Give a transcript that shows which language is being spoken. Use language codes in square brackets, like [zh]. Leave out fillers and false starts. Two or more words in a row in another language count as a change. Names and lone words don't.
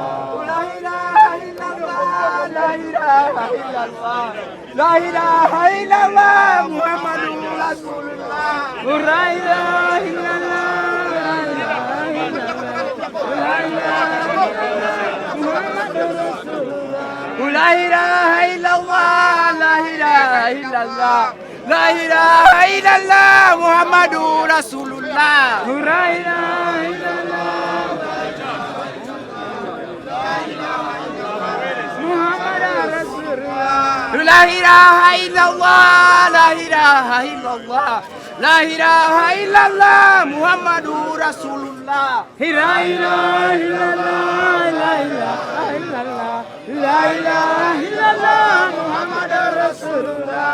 [ar] لا إله إلا الله لا إله إلا الله لا إله إلا الله محمد رسول الله. لا إله إلا الله لا إله إلا الله لا إله إلا الله محمد رسول الله. لا إله إلا الله لا إله إلا الله لا إله إلا الله محمد رسول الله. لا إله إلا الله محمد رسول الله. لا إله إلا الله لا إله إلا الله لا إله إلا الله محمد رسول الله. لا إله إلا الله لا إله إلا الله لا إله إلا الله محمد رسول الله.